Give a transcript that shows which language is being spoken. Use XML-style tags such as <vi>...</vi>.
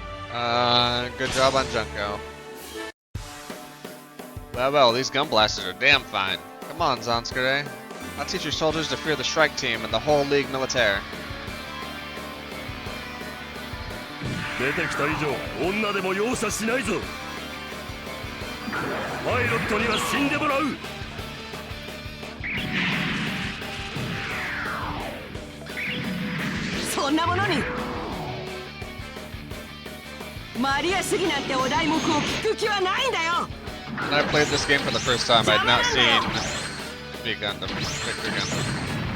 <en>Good job on Junko. Well, these gun blasters are damn fine. Come on, Zanskare. I'll teach your soldiers to fear the Shrike team and the whole League Militaire.</en> <ja>出てきた以上、女でも容赦しないぞ。パイロットには死んでもらう。そんなものにマリア主義なんてお題目を聞く気はないんだよ。</ja> <en>When I played this game for the first time, I'd not seen Big Gundam, Victor Gundam.</en>